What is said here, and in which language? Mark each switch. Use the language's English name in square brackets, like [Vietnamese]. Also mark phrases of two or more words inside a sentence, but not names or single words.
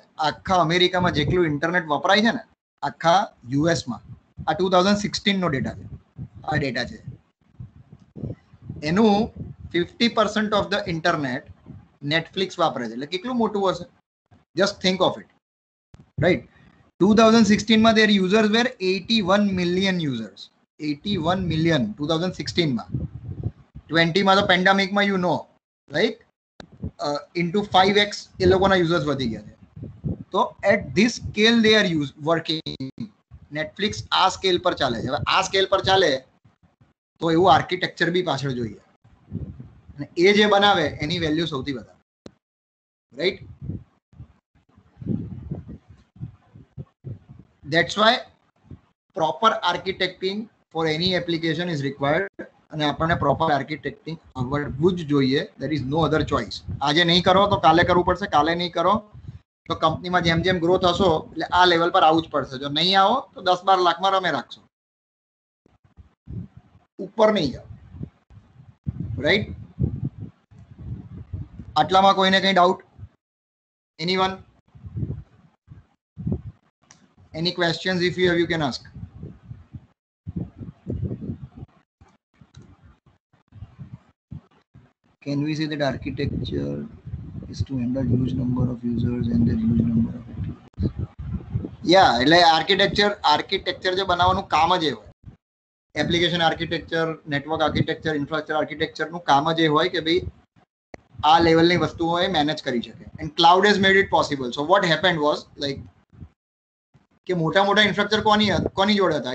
[Gujarati] આખા અમેરિકામાં જેટલું ઇન્ટરનેટ વપરાય છે ને આખા યુએસમાં, આ 2016 નો ડેટા છે. આ ડેટા છે એનું 50% [English] of the internet [Gujarati] નેટફ્લિક્સ વાપરે છે. એટલે કેટલું મોટું હશે? [English] just think of it, right. 2016 માં their users were 81 million users. 81 million 2016 માં. [Gujarati] 20 માં તો પેન્ડેમિકમાં [English] you know right into [Gujarati] 5x એ લોકોના યુઝર્સ વધી ગયા છે. [English] તો at this scale they are working. [Gujarati] નેટફ્લિક્સ આ સ્કેલ પર ચાલે છે. હવે આ સ્કેલ પર ચાલે તો એવું આર્કિટેક્ચર બી પાછળ જોઈએ, અને એ જે બનાવે એની વેલ્યુ સૌથી વધારે, રાઈટ. [English] That's why proper architecting for any application is required. [Gujarati] અને આપણને પ્રોપર આર્કિટેક્ટિંગ આવડવું જ જોઈએ. [English] there is no other choice. [Gujarati] આજે નહીં કરો તો કાલે કરવું પડશે, કાલે નહીં કરો તો કંપનીમાં જેમ જેમ ગ્રોથ હશો એટલે આ લેવલ પર આવવું જ પડશે. જો નહીં આવો તો 10-12 લાખમાં રમે રાખશો, ઉપર નહીં જાઓ, રાઈટ. આટલામાં કોઈને કંઈ [English] doubt? anyone? Any questions? If you have, you can ask. Can we say that architecture is to handle huge number of users and their huge number of activities? Yeah, [Gujarati] એટલે આર્કિટેક્ચર જે બનાવવાનું કામ જ એ હોય. [English] application architecture, network architecture, [Gujarati] ઇન્ફ્રાસ્ટ્રક્ચર આર્કિટેક્ચરનું કામ જ એ હોય કે ભાઈ આ લેવલની વસ્તુઓ એ મેનેજ કરી શકે. [English] and cloud has made it possible. so what happened was like [Gujarati] કે મોટા મોટા ઇન્ફ્રાસ્ટ્રક્ચર કોની જોડે હતા?